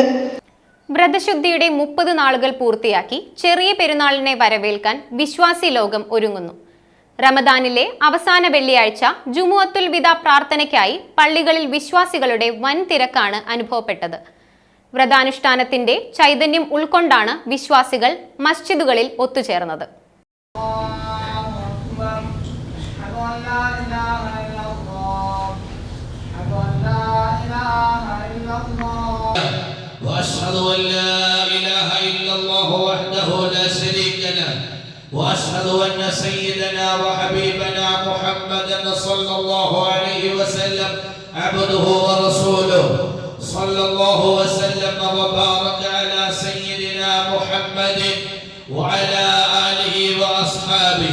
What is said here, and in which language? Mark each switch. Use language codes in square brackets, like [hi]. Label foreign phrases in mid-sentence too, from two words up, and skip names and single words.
[ml] വ്രതശുദ്ധിയുടെ 30 നാളുകൾ പൂർത്തിയാക്കി ചെറിയ പെരുന്നാളിനെ വരവേൽക്കാൻ വിശ്വാസി ലോകം ഒരുങ്ങുന്നു. റമദാനിലെ അവസാന വെള്ളിയാഴ്ച ജുമുഅത്തുൽ വിദ പ്രാർത്ഥനയ്ക്കായി പള്ളികളിൽ വിശ്വാസികളുടെ വൻ തിരക്കാണ് അനുഭവപ്പെട്ടത്. വ്രതാനുഷ്ഠാനത്തിന്റെ ചൈതന്യം ഉൾക്കൊണ്ടാണ് വിശ്വാസികൾ മസ്ജിദുകളിൽ ഒത്തുചേർന്നത്. [ar] وأشهد أن لا إله إلا الله وحده لا شريك له وأشهد أن سيدنا وحبيبنا محمدا صلى الله عليه وسلم عبده ورسوله صلى الله وسلم وبارك على سيدنا محمد وعلى آله وأصحابه.